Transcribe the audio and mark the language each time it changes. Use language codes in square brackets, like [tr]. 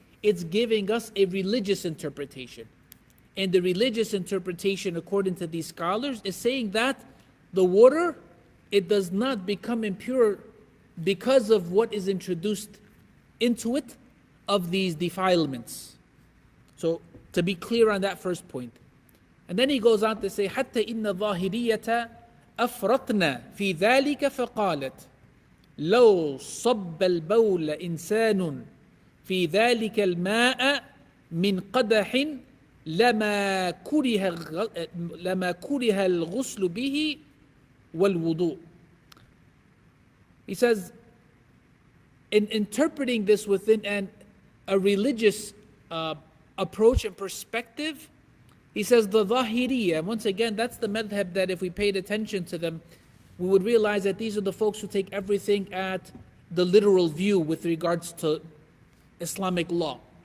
[en] It's giving us a religious interpretation. And the religious interpretation, according to these scholars, is saying that the water, it does not become impure because of what is introduced into it of these defilements. So to be clear on that first point. And then he goes on to say, [ar] حتى إن الظاهرية أفرطنا في ذلك فقالت لو صب البول إنسان في ذلك الماء من قدح لما كره الغسل به والوضوء. [en] He says, in interpreting this within a religious approach and perspective, he says the Zahiriyya, once again, that's the madhab that if we paid attention to them, we would realize that these are the folks who take everything at the literal view with regards to Islamic law.